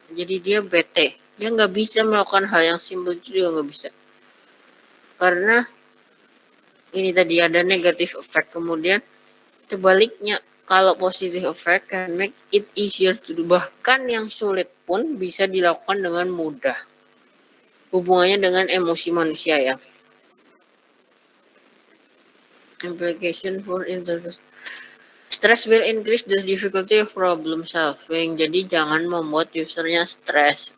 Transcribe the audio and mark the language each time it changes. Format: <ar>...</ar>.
<id>Jadi dia bete, dia nggak bisa melakukan hal yang simpel, juga nggak bisa, karena ini tadi ada negatif effect. Kemudian sebaliknya, kalau</id> <en>positive effect can make it easier to do,</en> <id>bahkan yang sulit pun bisa dilakukan dengan mudah. Hubungannya dengan emosi manusia ya.</id> <en>Implication for interest. Stress will increase the difficulty of problem solving.</en> <id>Jadi jangan membuat usernya stres.</id>